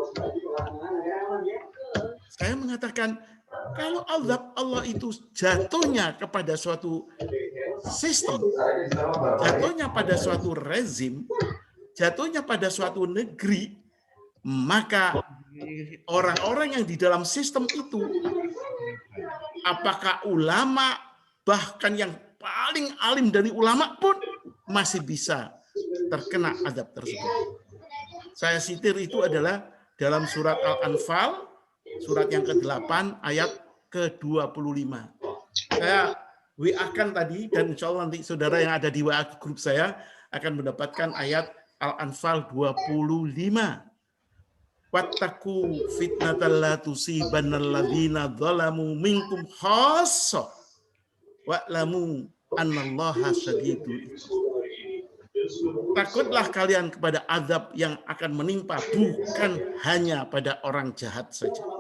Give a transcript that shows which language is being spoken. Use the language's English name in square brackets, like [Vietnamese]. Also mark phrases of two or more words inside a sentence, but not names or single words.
[Indonesian] Saya mengatakan, kalau azab Allah itu jatuhnya kepada suatu sistem, jatuhnya pada suatu rezim, jatuhnya pada suatu negeri, maka orang-orang yang di dalam sistem itu, apakah ulama, bahkan yang paling alim dari ulama pun masih bisa terkena azab tersebut. Saya sitir itu adalah dalam surat Al-Anfal, surat yang ke-8, ayat ke-25. Saya WA-kan tadi, dan [Arabic] إن شاء الله [Indonesian] nanti saudara yang ada di WA grup saya akan mendapatkan ayat Al-Anfal 25. [Arabic] واتقوا فتنة لا تصيبن الذين ظلموا منكم خاصة واعلموا أن الله شديد العقاب. [Indonesian] Takutlah kalian kepada azab yang akan menimpa bukan hanya pada orang jahat saja.